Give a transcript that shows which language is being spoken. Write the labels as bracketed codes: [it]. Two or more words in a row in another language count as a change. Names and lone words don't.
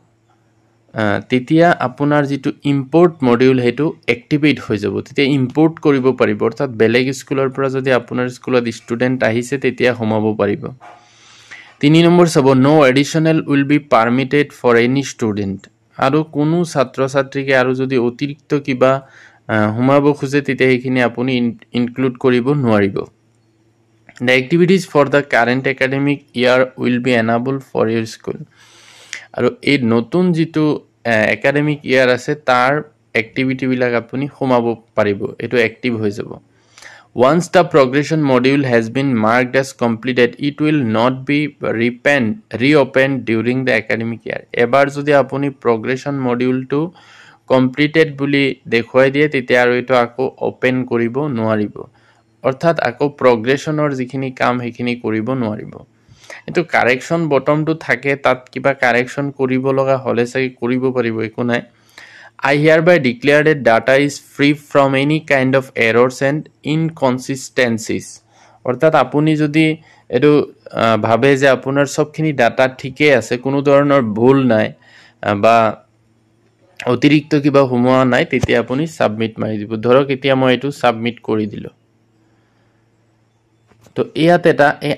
[as] তেতিয়া আপোনাৰ যিটো [en] import module [as] সেইটো এক্টিভেট হৈ যাব তেতিয়া ইম্পৰ্ট কৰিব পাৰিব অৰ্থাৎ বেলেগ স্কুলৰ পৰা যদি আপোনাৰ স্কুলত ষ্টুডেণ্ট আহিছে তেতিয়া সোমাব পাৰিব 3 নম্বৰ চাব [en] no additional will be permitted for any student [as] আৰু কোনো ছাত্ৰ ছাত্ৰীকে আৰু যদি অতিৰিক্ত কিবা সোমাব খোজে তেতিয়া সেইখিনি আপুনি ইনক্লুড কৰিব নোৱাৰিব [en] The activities for the current academic year will be enabled for your school. [as] আৰু এই নতুন যিটো [en] academic year [as] আছে তাৰ এক্টিভিটিবিলাক আপুনি সোমাব পাৰিব এটো এক্টিভ হৈ যাব [en] Once the progression module has been marked as completed it will not be reopened during the academic year [as] এবাৰ যদি আপুনি [en] progression module [as] টো completed বুলি দেখুৱাই দিয়ে তেতিয়া আৰু এটো আকৌ ওপেন কৰিব নোৱাৰিব অৰ্থাৎ আকৌ প্ৰগ্ৰেশ্যনৰ যিখিনি কাম সেইখিনি কৰিব নোৱাৰিব এটো [en] correction buttonটো [as] থাকে তাত কিবা কাৰেকচন কৰিব লগা হলে চাই কৰিব পাৰিব একো নাই [en] I hereby declare that data is free from any kind of errors and inconsistencies [as] অৰ্থাৎ আপুনি যদি এটো ভাবে যে আপোনাৰ সবখিনি ডাটা ঠিকে আছে কোনো ধৰণৰ ভুল নাই বা অতিৰিক্ত কিবা হোমোৱা নাই তেতিয়া আপুনি সাবমিট মাৰি দিব ধৰক এতিয়া মই এটো সাবমিট কৰি দিলো তো ইয়াত এটা এই